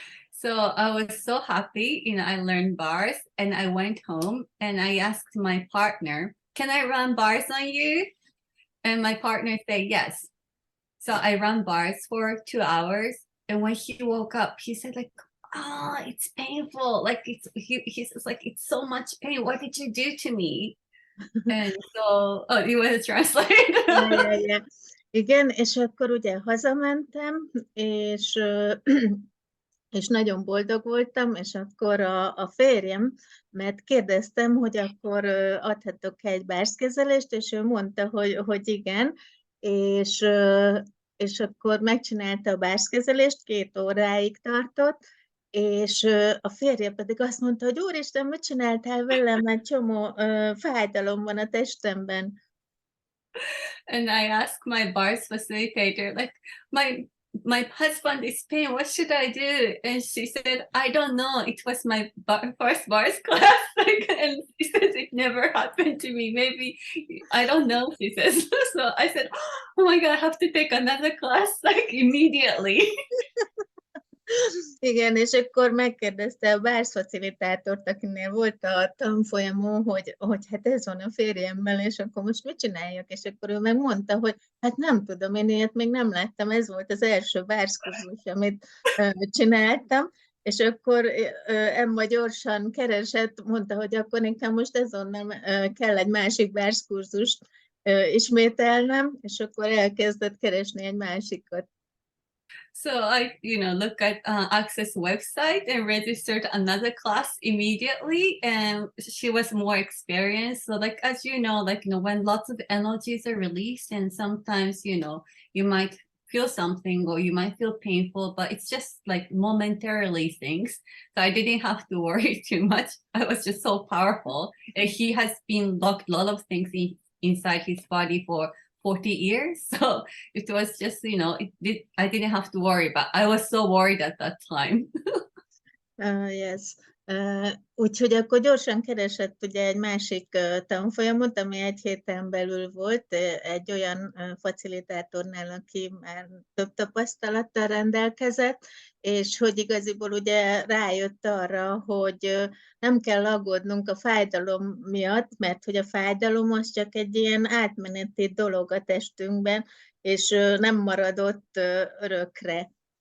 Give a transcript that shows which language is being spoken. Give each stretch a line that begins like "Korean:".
English: So I was so happy, I learned bars and I went home and I asked my partner, can I run bars on you? And my partner said yes. So I ran bars for 2 hours. And when he woke up, he said like, oh, it's painful. Like he's like, it's so much pain. What did you do to me? And so, you want to translate? Yeah.
Hungarian: Igen, és akkor ugye hazamentem, és nagyon boldog voltam, és akkor a férjem, mert kérdeztem, hogy akkor adhatok egy bárskezelést, és ő mondta, hogy igen, és akkor megcsinálta a bárskezelést, 2 óráig tartott, és a férje pedig azt mondta, hogy úristen, mit csináltál velem, egy csomó fájdalom van a testemben.
English: And I asked my bars facilitator, like, my husband is pain. What should I do? And she said, I don't know. It was my first bars class. And she says it never happened to me. Maybe I don't know. She says. So I said, oh my god, I have to take another class like immediately.
Hungarian: Igen, és akkor megkérdezte a bársfacilitátort, akinél volt a tanfolyamon, hogy hát ez van a férjemmel, és akkor most mit csináljak? És akkor ő megmondta, hogy hát nem tudom, én ilyet még nem láttam, ez volt az első bárskurzus, amit csináltam, és akkor Emma gyorsan keresett, mondta, hogy akkor nekem most azonnal kell egy másik bárskúrzust ismételnem, és akkor elkezdett keresni egy másikat.
English: So I, look at Access website and registered another class immediately. And she was more experienced. So like, as when lots of energies are released and sometimes, you might feel something or you might feel painful, but it's just like momentarily things. So I didn't have to worry too much. I was just so powerful. And he has been locked a lot of things inside his body for 40 years. So it was just, I didn't have to worry, but I was so worried at that time. Yes.
Hungarian: Úgyhogy akkor gyorsan keresett ugye egy másik tanfolyamot, ami 1 héten belül volt, egy olyan facilitátornál, aki már több tapasztalattal rendelkezett, és hogy igaziból ugye rájött arra, hogy nem kell aggódnunk a fájdalom miatt, mert hogy a fájdalom az csak egy ilyen átmeneti dolog a testünkben, és nem marad ott örökre.